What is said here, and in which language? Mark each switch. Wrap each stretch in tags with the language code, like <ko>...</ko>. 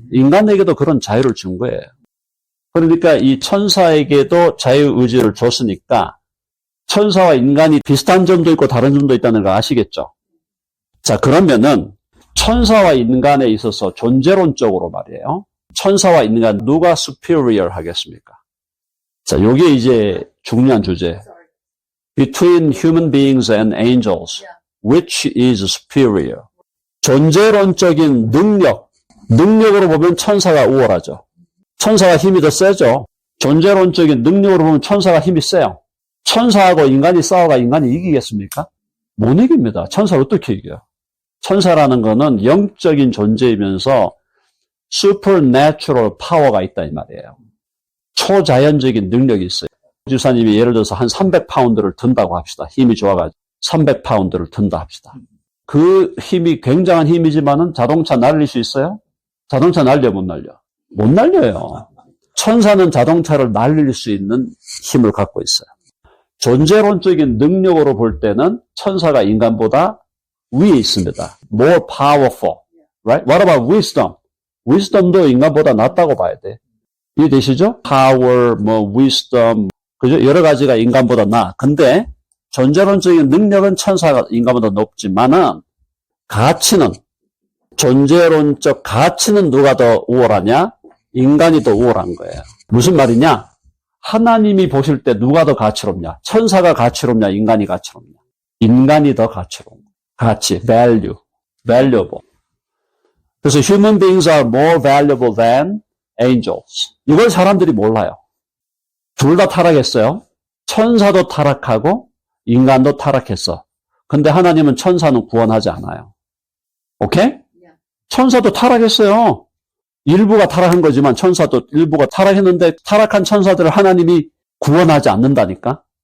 <ko>인간에게도 그런 자유를 준 거예요. 그러니까 이 천사에게도 자유의지를 줬으니까 천사와 인간이 비슷한 점도 있고 다른 점도 있다는 거 아시겠죠? 자, 그러면은 천사와 인간에 있어서 존재론적으로 말이에요. 천사와 인간 누가 superior 하겠습니까? 자, 요게 이제 중요한 주제.</ko> <en>Between human beings and angels, which is superior?</en> <ko>존재론적인 능력으로 보면 천사가 우월하죠. 천사가 힘이 더 세죠. 존재론적인 능력으로 보면 천사가 힘이 세요. 천사하고 인간이 싸워가 인간이 이기겠습니까? 못 이깁니다. 천사를 어떻게 이겨요? 천사라는 거는 영적인 존재이면서 supernatural power가 있다 이 말이에요. 초자연적인 능력이 있어요. 주사님이 예를 들어서 한 300파운드를 든다고 합시다. 힘이 좋아가지고 300파운드를 든다 합시다. 그 힘이 굉장한 힘이지만은 자동차 날릴 수 있어요? 자동차 날려 못 날려? 못 날려요. 천사는 자동차를 날릴 수 있는 힘을 갖고 있어요. 존재론적인 능력으로 볼 때는 천사가 인간보다 위에 있습니다.</ko> <en>More powerful. Right? What about wisdom?</en> <ko>wisdom도 인간보다 낫다고 봐야 돼. 이해되시죠? power, wisdom, 그죠? 여러 가지가 인간보다 나. 근데 존재론적인 능력은 천사가 인간보다 높지만은 가치는, 존재론적 가치는 누가 더 우월하냐? 인간이 더 우월한 거예요. 무슨 말이냐? 하나님이 보실 때 누가 더 가치롭냐? 천사가 가치롭냐? 인간이 가치롭냐? 인간이 더 가치로운 거예요. 가치,</ko> <en>value, valuable. 그래서 human beings are more valuable than angels.</en> <ko>이걸 사람들이 몰라요. 둘 다 타락했어요. 천사도 타락하고 인간도 타락했어. 근데 하나님은 천사는 구원하지 않아요. 오케이? 천사도 타락했어요. 일부가 타락한 거지만 천사도 일부가 타락했는데 타락한 천사들을 하나님이 구원하지 않는다니까?</ko>